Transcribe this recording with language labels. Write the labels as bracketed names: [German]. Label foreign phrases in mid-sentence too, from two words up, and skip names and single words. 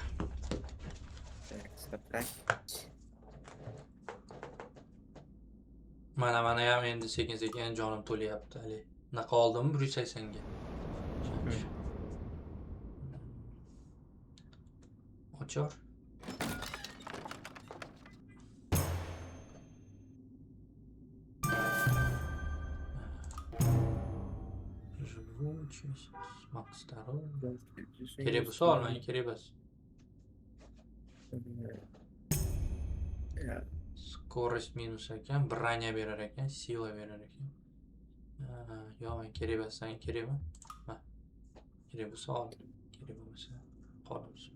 [Uzbek] So'rak. Mana ham endi sekin-sekin jonim to'layapti hali. Naqa oldim 180 ga. Ochor. [Russian] Живучесть. Макс здоровье. [Uzbek] Kerak bo'lsa olmang, kerak emas. Скорость minus ekan, bроня berar ekan, sila berar ekan. Yo'q, men kerak emas, senga kerakmi? Ha. Kerak bo'lsa ol, kerak bo'lmasa qolsin.